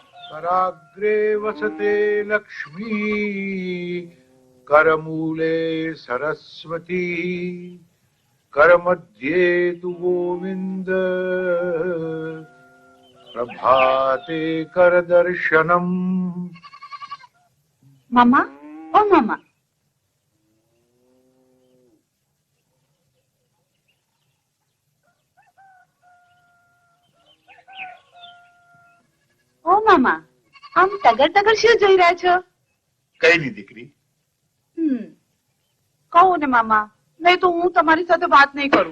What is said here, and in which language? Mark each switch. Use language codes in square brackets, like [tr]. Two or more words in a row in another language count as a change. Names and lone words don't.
[sa] कराग्रे वसते लक्ष्मी करमूले सरस्वती करमध्ये तु गोविंद प्रभाते करदर्शनम। [gu] મામા, ઓ મામા, ઓ મામા, આમ ટગર ટગર શું જોઈ રહ્યા છો? કઈ નહીં દીકરી. કહો ને મામા, નહીં તો હું તમારી સાથે વાત નહીં કરું.